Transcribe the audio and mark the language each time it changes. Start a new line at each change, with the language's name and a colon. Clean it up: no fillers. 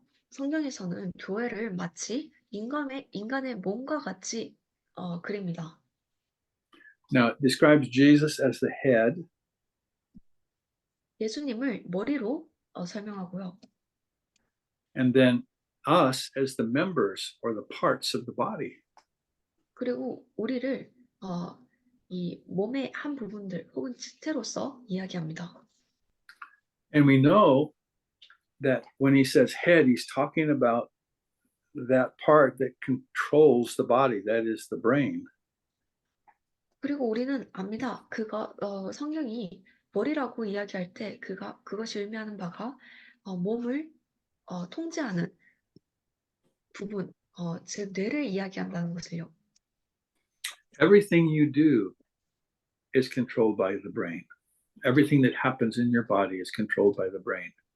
Korean: 성경에서는 교회를 마치 인간의 몸과 같이 그립니다.
English: Now, it describes Jesus as the head,
Korean: 예수님을 머리로 설명하고요.
English: and then us as the members or the parts of the body.
Korean: 그리고 우리를 이 몸의 한 부분들 혹은 지체로서 이야기합니다.
English: And we know that when he says head, he's talking about that part that controls the body, that is the brain.
Korean: 그리고 우리는 압니다. 성경이 머리라고 이야기할 때 그것이 의미하는 바가 몸을 통제하는 부분, 즉 뇌를 이야기한다는 것을요.
English: Everything you do is controlled by the brain. Everything that happens in your body is controlled by the brain.